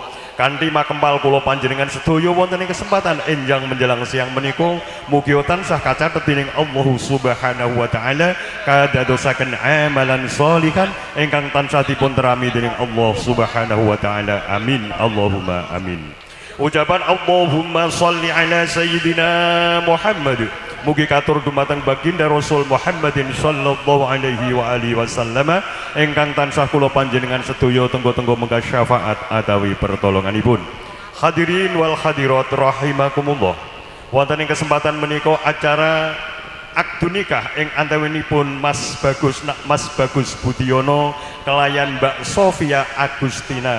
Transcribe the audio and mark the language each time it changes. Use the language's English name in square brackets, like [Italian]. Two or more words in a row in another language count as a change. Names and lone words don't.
[Javanese] Kanthi makempal kula panjenengan sedaya wonten ing kesempatan enjang menjelang siang menika mugi tansah kacatet dening [Arabic] الله سبحانه وتعالى [Javanese] kadadosaken [Arabic] عملا صالحا [Javanese] ingkang tansah dipun terami dening [Arabic] الله سبحانه وتعالى. آمين اللهم آمين. [Javanese] Ucapan [Arabic] اللهم صل على سيدنا محمد [Javanese] mugi katur dumateng baginda Rasul [Arabic] محمد صلى الله عليه وآله وسلم [Javanese] ingkang tansah kula panjenengan sedaya tenggo-tenggo mengka syafaat atawi pertolonganipun. [Arabic] الحاضرين والحاضرات رحمكم الله. [Javanese] Wonten ing kesempatan menika acara akdu nikah ing antawinipun Mas Bagus Budiono kelayan Mbak Sofia Agustina.